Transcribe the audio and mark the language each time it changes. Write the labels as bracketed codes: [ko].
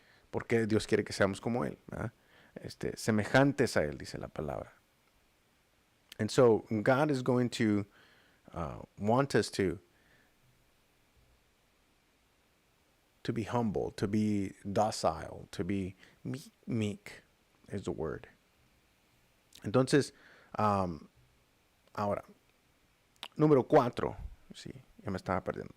[es] Porque Dios quiere que seamos como Él, ¿verdad? Semejantes a Él, dice la palabra. [en] And so God is going to want us to be humble, to be docile, to be meek is the word. [es] Entonces, ahora, número 4, sí, ya me estaba perdiendo.